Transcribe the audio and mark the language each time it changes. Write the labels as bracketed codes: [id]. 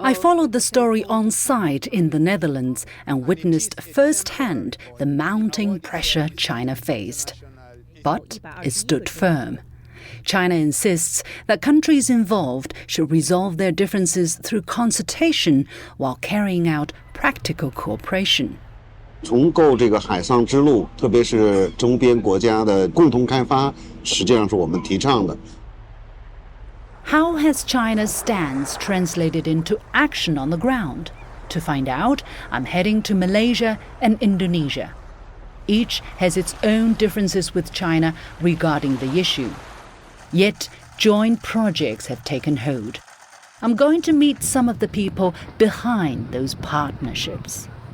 [en] I followed the story on site in the Netherlands and witnessed firsthand the mounting pressure China faced. But it stood firm. China insists that countries involved should resolve their differences through consultation while carrying out practical cooperation. [zh] 重构这个海上之路，特别是周边国家的共同开发，实际上是我们提倡的。 [en] How has China's stance translated into action on the ground? To find out, I'm heading to Malaysia and Indonesia. Each has its own differences with China regarding the issue. Yet, joint projects have taken hold. I'm going to meet some of the people behind those partnerships.